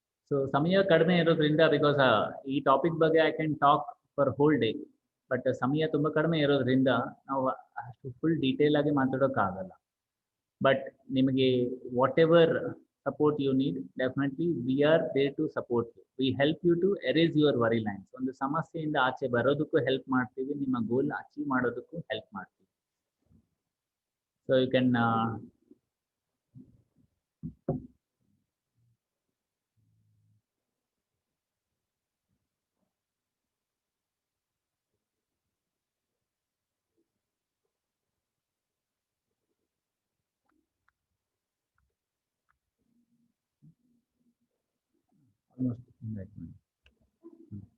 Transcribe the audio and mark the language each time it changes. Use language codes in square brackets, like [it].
[kn] So ಸಮಯ ಕಡಿಮೆ ಇರೋದ್ರಿಂದ, ಬಿಕಾಸ್ ಈ ಟಾಪಿಕ್ ಬಗ್ಗೆ [en] I can talk for whole day, [kn] but ಸಮಯ ತುಂಬ ಕಡಿಮೆ ಇರೋದ್ರಿಂದ ನಾವು ಅಷ್ಟು ಫುಲ್ ಡೀಟೇಲ್ ಆಗಿ ಮಾತಾಡೋಕ್ಕಾಗಲ್ಲ. [en] But ನಿಮಗೆ whatever support you need, definitely we are there to support you. We help you to erase your worry lines. [kn] ಒಂದು ಸಮಸ್ಯೆಯಿಂದ ಆಚೆ ಬರೋದಕ್ಕೂ ಹೆಲ್ಪ್ ಮಾಡ್ತೀವಿ, ನಿಮ್ಮ ಗೋಲ್ ಅಚೀವ್ ಮಾಡೋದಕ್ಕೂ ಹೆಲ್ಪ್ ಮಾಡ್ತೀವಿ. [en] So you can almost right now.